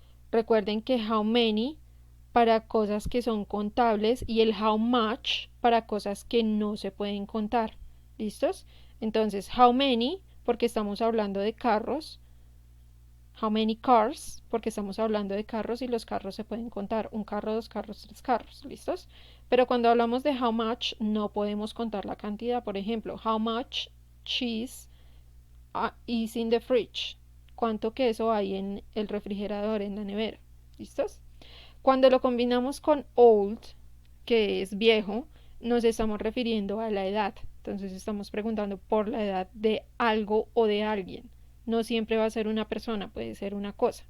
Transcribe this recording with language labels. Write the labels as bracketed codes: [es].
[es] Recuerden que how many para cosas que son contables y el how much para cosas que no se pueden contar. ¿Listos? Entonces, how many porque estamos hablando de carros. How many cars, porque estamos hablando de carros y los carros se pueden contar. Un carro, dos carros, tres carros. ¿Listos? Pero cuando hablamos de how much, no podemos contar la cantidad. [en] Por ejemplo, how much cheese is in the fridge? [es] ¿Cuánto queso hay en el refrigerador, en la nevera? ¿Listos? Cuando lo combinamos con old, que es viejo, nos estamos refiriendo a la edad. Entonces estamos preguntando por la edad de algo o de alguien. No siempre va a ser una persona, puede ser una cosa.